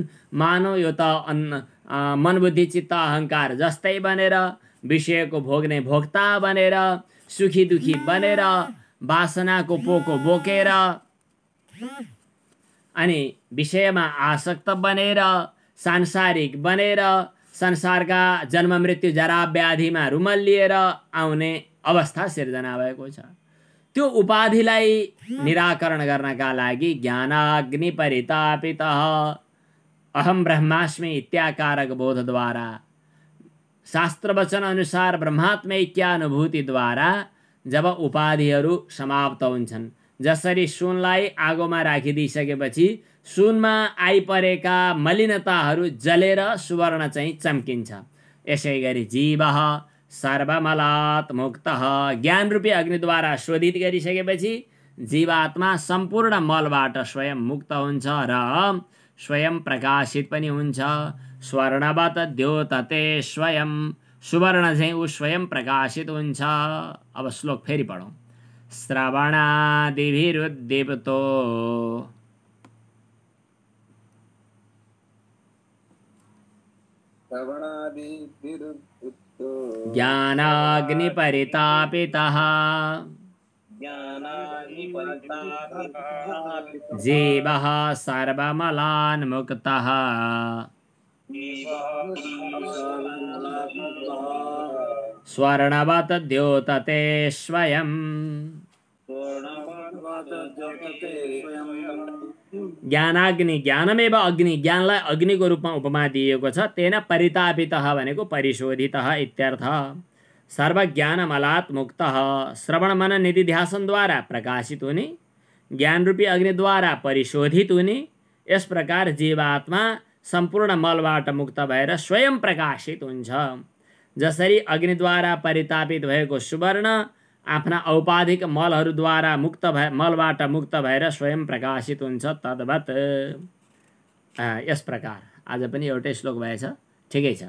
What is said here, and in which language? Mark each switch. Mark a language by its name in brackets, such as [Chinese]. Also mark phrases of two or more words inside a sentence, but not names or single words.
[Nepali] मानव यो त मन बुद्धि चित्त अहङ्कार जस्तै बनेर, विषयको भोग्ने भोक्ता बनेर, सुखी दुखी बनेर, वासनाको पोको बोकेर अनि विषयमा आसक्त बनेर, सांसारिक बनेर, संसारका जन्म मृत्यु जरा व्याधिमा रुमल्लिएर आउने अवस्था सिर्जना भएको छ। त्यो उपाधिलाई निराकरण गर्नका लागि [Sanskrit] ज्ञानाग्नि परितापितः अहम ब्रह्मास्मि इत्याकारक [Nepali] बोधद्वारा, शास्त्र वचन अनुसार ब्रह्मात्मैक्यानुभूतिद्वारा जब उपाधिहरू समाप्त हुन्छन्, जसरी सुनलाई आगोमा राखिदिइसकेपछि सुनमा आइपरेका मलिनताहरू जलेर सुवर्ण चाहिँ चम्किन्छ, यसै गरी [Sanskrit] जीवः सर्वमलात् मुक्तः। [Nepali] ज्ञान रूपी अग्निद्वारा शोधित गरिसकेपछि जीवात्मा सम्पूर्ण मलबाट स्वयं मुक्त हुन्छ र स्वयं प्रकाशित पनि हुन्छ। [Sanskrit] स्वर्णवत द्योतते स्वयं, [Nepali] सुवर्ण चाहिँ ऊ स्वयं प्रकाशित हुन्छ। अब श्लोक फेरि पढौँ। [Sanskrit] श्रवणादिभिरुद्दीप्तो ज्ञानाग्नि परितापितः जीवः सर्वमलान् मुक्तः स्वर्णवत द्योतते स्वयं। ज्ञानाग्नि, ज्ञानमेव अग्नि, [Nepali] ज्ञानलाई अग्निको रूपमा उपमा दिएको छ। [Sanskrit] तेन परितापितः भनेको परिशोधितः इत्यर्थ। सर्वज्ञानमलात् मुक्तः, [Nepali] श्रवण मनन निधिध्यासनद्वारा प्रकाशित हुने, ज्ञान रूपी अग्निद्वारा परिशोधित हुने। यस प्रकार जीवात्मा सम्पूर्ण मलबाट मुक्त भएर स्वयं प्रकाशित हुन्छ। जसरी अग्निद्वारा परितापित भएको सुवर्ण आफ्ना औपाधिक मलहरूद्वारा मलबाट मुक्त भएर स्वयं प्रकाशित हुन्छ, तद्वत् यस प्रकार आज पनि एउटै श्लोक भएछ, ठिकै छ।